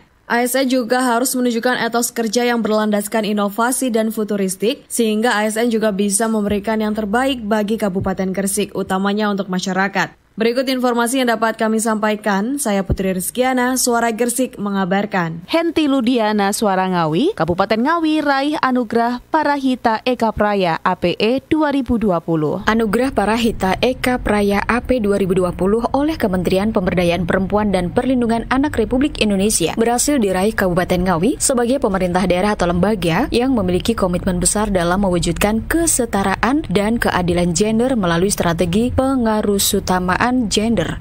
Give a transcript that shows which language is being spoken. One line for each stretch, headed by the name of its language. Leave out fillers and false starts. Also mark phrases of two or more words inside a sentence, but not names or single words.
Indonesian: ASN juga harus menunjukkan etos kerja yang berlandaskan inovasi dan futuristik, sehingga ASN juga bisa memberikan yang terbaik bagi Kabupaten Gresik, utamanya untuk masyarakat. Berikut informasi yang dapat kami sampaikan. Saya Putri Rizkiana, Suara Gresik mengabarkan. Henti Ludiana, Suara Ngawi, Kabupaten Ngawi raih anugerah Parahita Eka Praya APE 2020. Anugerah Parahita Eka Praya AP 2020 oleh Kementerian Pemberdayaan Perempuan dan Perlindungan Anak Republik Indonesia berhasil diraih Kabupaten Ngawi sebagai pemerintah daerah atau lembaga yang memiliki komitmen besar dalam mewujudkan kesetaraan dan keadilan gender melalui strategi pengarusutamaan gender.